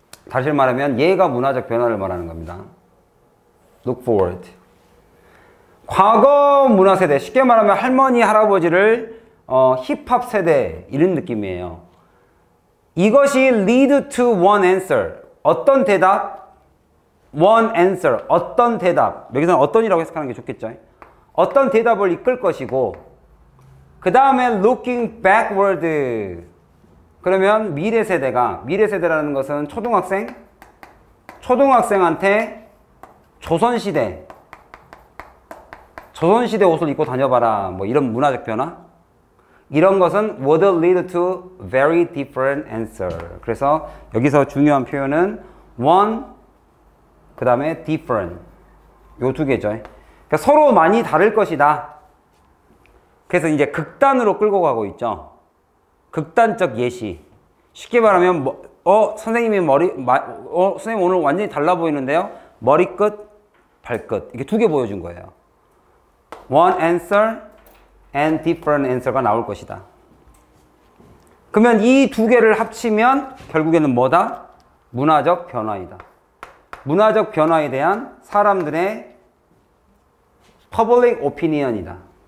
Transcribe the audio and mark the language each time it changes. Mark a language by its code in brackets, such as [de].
[ko] 다시 말하면 얘가 문화적 변화를 말하는 겁니다. [en] Look forward. [ko] 과거 문화 세대, 쉽게 말하면 할머니, 할아버지를 힙합 세대 이런 느낌이에요. 이것이 [en] lead to one answer. [ko] 어떤 대답? [en] one answer. [ko] 어떤 대답. 여기서는 어떤이라고 해석하는 게 좋겠죠. 어떤 대답을 이끌 것이고, 그 다음에 [en] looking backward. [ko] 그러면 미래 세대라는 것은 초등학생한테 조선시대 옷을 입고 다녀봐라, 뭐 이런 문화적 변화. 이런 것은 [en] would lead to very different answer. [ko] 그래서 여기서 중요한 표현은 one, 그 다음에 different. 요 두 개죠. 그러니까 서로 많이 다를 것이다. 그래서 이제 극단으로 끌고 가고 있죠. 극단적 예시. 쉽게 말하면 선생님이 선생님 오늘 완전히 달라 보이는데요. 머리끝, 발끝. 이렇게 두 개 보여준 거예요. [en] One answer and different answer가 [ko] 나올 것이다. 그러면 이 두 개를 합치면 결국에는 뭐다? 문화적 변화이다. 문화적 변화에 대한 사람들의 [en] public opinion [ko] 이다.